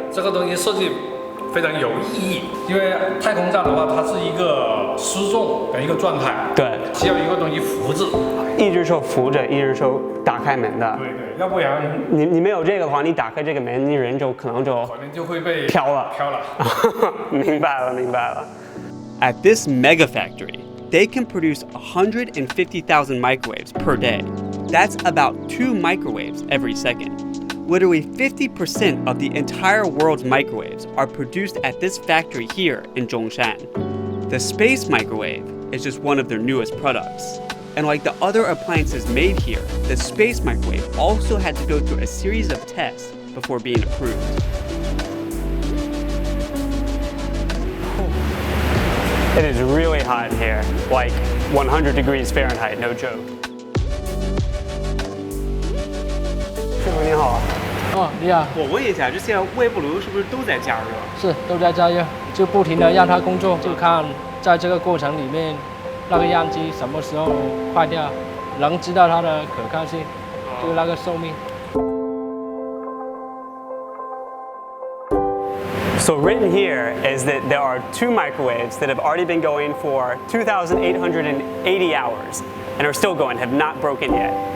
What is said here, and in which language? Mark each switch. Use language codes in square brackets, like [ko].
[zh] 这个东西设计非常有意义，因为太空站的话，它是一个失重的一个状态，对，需要一个东西扶着，一只手扶着，一只手打开门的。对对，要不然你没有这个的话，你打开这个门，你人可能就会被飘了。明白了。 [en] At this mega factory, they can produce 150,000 microwaves per day. That's about 2 microwaves every second. Literally 50% of the entire world's microwaves are produced at this factory here in Zhongshan. The space microwave is just one of their newest products. And like the other appliances made here, the space microwave also had to go through a series of tests before being approved. It is really hot in here, like 100 degrees Fahrenheit, no joke. [zh] 师傅你好。哦，你好。我问一下，这些微波炉是不是都在加热？是，都在加热，就不停的让它工作，就看在这个过程里面，那个样机什么时候坏掉，能知道它的可靠性，就那个寿命。 [en] So written here is that there are 2 microwaves that have already been going for 2,880 hours and are still going, have not broken yet.